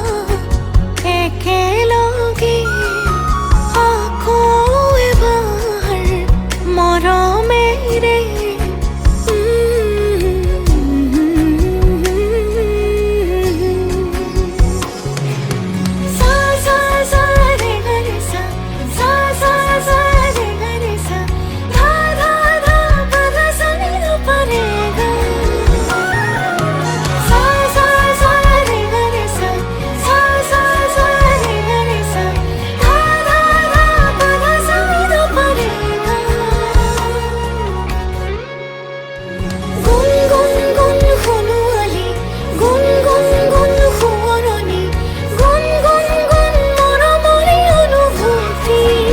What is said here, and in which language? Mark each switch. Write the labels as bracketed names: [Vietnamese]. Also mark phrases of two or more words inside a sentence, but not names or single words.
[Assamese] একেলগে আকৌ এবাৰ মৰমেৰে সা সা সা ৰে গা ৰে সা সা সা সা ৰে গা ৰে সা ধা ধা ধা পা ধা সা নি ধা পা রে গা সা সা সা রে গা রে সা সা সা সা রে গা রে সা ধা ধা ধা পা ধা সা নি ধা পা রে গা গুন গুন গুন হুনুয়ালি গুন গুন গুন হুৱৰণি গুন গুন গুন মৰমৰে অনুভূতি